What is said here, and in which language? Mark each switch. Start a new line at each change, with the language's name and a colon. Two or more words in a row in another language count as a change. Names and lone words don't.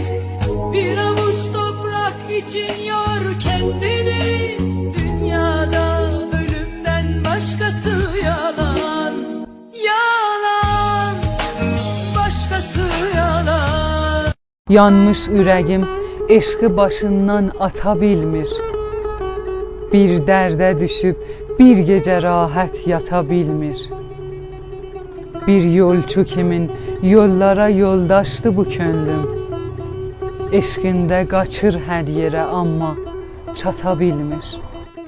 Turkish: Bir avuç toprak için yor kendini. Dünyada ölümden başkası yalan. Yalan, başkası yalan.
Azerbaijani: Yanmış ürəyim eşqi başından ata bilmir. Bir dərdə düşüb bir gecə rahat yata bilmir. Bir yolçu kimin yollara yoldaşdı bu könlüm. Eşqində qaçır hər yerə amma çata bilmir.